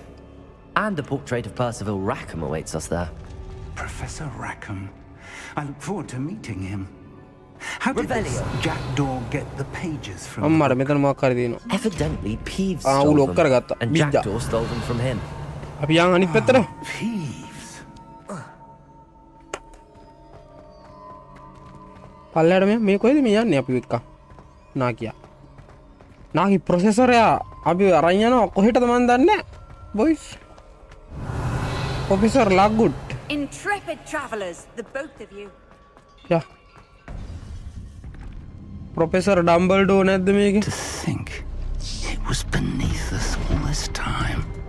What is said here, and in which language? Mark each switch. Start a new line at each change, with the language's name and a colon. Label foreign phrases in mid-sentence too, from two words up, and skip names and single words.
English: And a portrait of Percival Rackham awaits us there. Professor Rackham. I look forward to meeting him. How did this Revelio. Jackdaw get the pages from the book? Evidently, Peeves Ah, stole ulo them, karagatta. and Bidda. Jackdaw stole them from him.
Sinhala: අපි යන් අනිත් පැත්තට. Peeves. පල්ලයට මේ කොයිද මේ යන්නේ අපි එක්ක? නාකියා. නාකි ප්‍රොසෙසරයා අපි අරන් යනවා කොහෙටද මන් දන්නේ නැහැ. බොයිස්. ප්‍රොෆෙසර් ලග්ගුඩ්.
English: Intrepid travelers, the both of you.
Sinhala: යා. ප්‍රොෆෙසර් ඩම්බල්ඩෝ නැද්ද මේකේ?
English: To think it was beneath us all this time.